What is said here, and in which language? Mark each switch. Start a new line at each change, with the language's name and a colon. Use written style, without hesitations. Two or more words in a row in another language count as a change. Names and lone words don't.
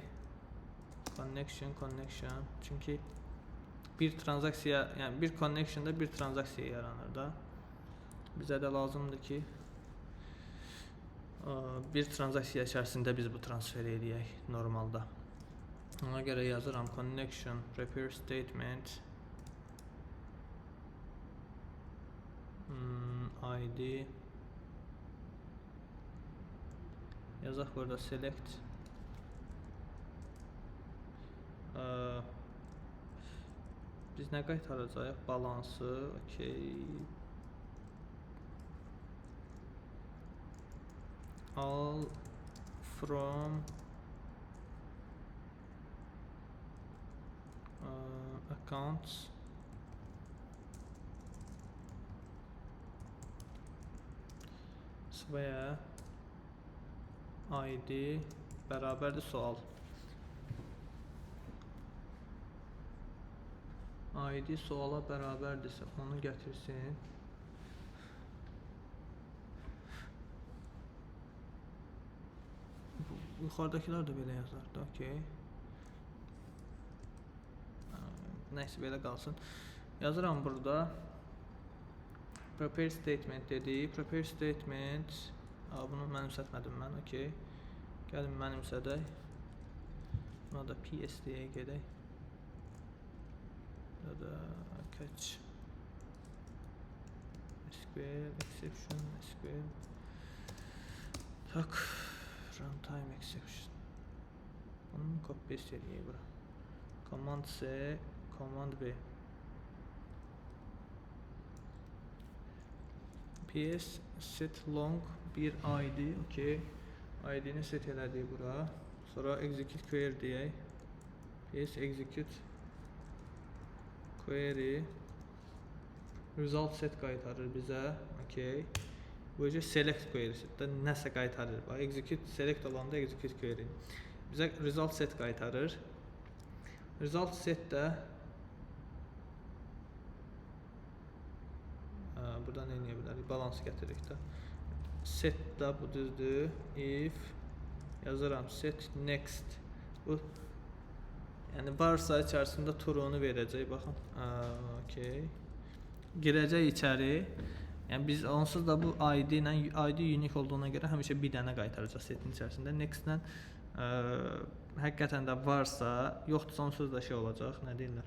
English: Connection.
Azerbaijani: Çünki bir transaksiya, yəni bir connection-da bir transaksiya yaranır da. Bizə də lazımdır ki, bir transaksiya içərisində biz bu transferi eləyək normalda. Ona görə yazıram
English: connection prepare statement ID
Azerbaijani: yazaq burada select biz nə qaytaracağıq? Balansı, okay.
English: All from Accounts
Azerbaijani: və ID bərabərdir sual. ID suala bərabərdirsə onu gətirsin. Yuxarıdakılar da belə yazar da, okey. Nəysə belə qalsın. Yazıram burada.
English: Prepare statement
Azerbaijani: dedik.
English: Prepare statement.
Azerbaijani: Bunu mənimsətmədim mən, okey. Gəlin mənimsədək. Buna da PS deyə gedək. Burada da
English: catch SQL exception SQL. Tak. Runtime exception.
Azerbaijani: Bunu
English: copy paste
Azerbaijani: edeyim bura.
English: Command C, Command V. PS set long bir ID, okey.
Azerbaijani: ID-ni set elədik bura. Sonra
English: execute query
Azerbaijani: deyək.
English: PS execute query result set
Azerbaijani: qaytarır bizə,
English: okey.
Azerbaijani: Bu yüzden
English: select query'də
Azerbaijani: nəsə qaytarır.
English: Bax, execute select olanda execute query.
Azerbaijani: Bizə
English: result set
Azerbaijani: qaytarır.
English: Result set
Azerbaijani: də burada nə edə bilərik? Balans gətiririk də. Set də bu düzdür. If yazıram
English: set next.
Azerbaijani: Bu yəni varsa içərisində true'unu verəcək. Baxın. Okey. Girəcək içəri. Yəni biz onsuz da bu ID ilə ID unique olduğuna görə həmişə bir dənə qaytaracaq setin içərisində. Next-lə həqiqətən də varsa, yoxdursa onsuz da şey olacaq, nə deyirlər?